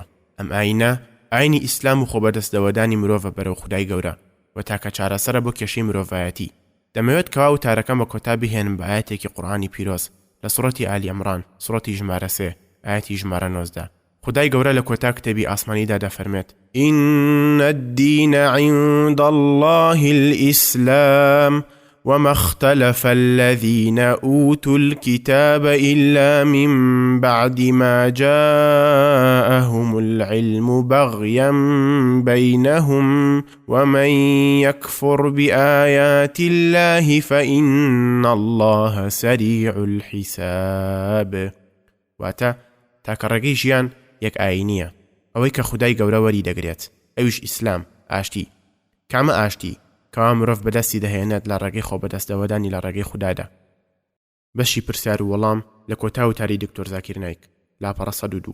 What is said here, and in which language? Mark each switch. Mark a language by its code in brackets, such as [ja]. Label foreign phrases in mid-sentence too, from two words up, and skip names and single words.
[ckb] ئەم ئاینە ئاینی ئیسلام و خۆبەدەستەوەدانی مرۆڤە بەرەو خودای گەورە و تاکە چارەسەرە بۆ کێشەی مرۆڤایەتی. دەمەوێت کەوا وتارەکەم بە کۆتا بهێنم بە ئاەتێکی قورئانی پیرۆز لە سوڕەتی ئالی ئەمران سوڕەتی ژمارە 3 ئاەتی ژمارە 19. خدای گەورە لە کۆتا کتێبی ئاسمانیدا دەفەرمێت [ar] إن الدين عند الله الإسلام وما اختلف الذين أوتوا الكتاب إلا من بعد ما جاءهم العلم بغيا بينهم ومن يكفر بآيات الله فإن الله سريع الحساب. [ckb] واتا تاکەڕێگەی ژیان یەک ئاینیە، ئەوەی کە خودای گەورە وەری دەگرێت، ئەویش ئیسلام ئاشتی. کامە ئاشتی کەوا مرۆڤ بەدەستی دەهێنێت لە ڕێگەی خۆبەدەستەوەدانی لە ڕێگەی خودادا. بەشی پرسیار و وەڵام لە کۆتا وتاری دکتۆر زاکیر نایک لاپەڕە 102.